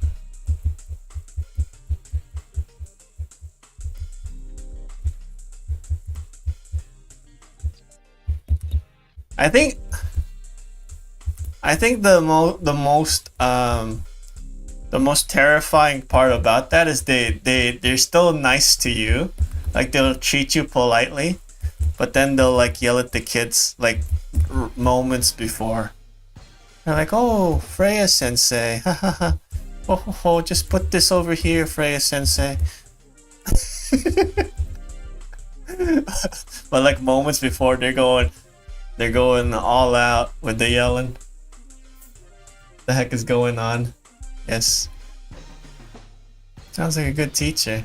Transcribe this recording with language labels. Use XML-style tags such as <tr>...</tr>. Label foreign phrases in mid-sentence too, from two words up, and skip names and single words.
<en>I think the most terrifying part about that is they're still nice to you, like they'll treat you politely, but then they'll like yell at the kids like moments before. They're like, "Oh, Freya Sensei, ha ha ha, ho ho ho, just put this over here, Freya Sensei." But like moments before, they're going all out with the yelling. The heck is going on? Yes. Sounds like a good teacher.</en>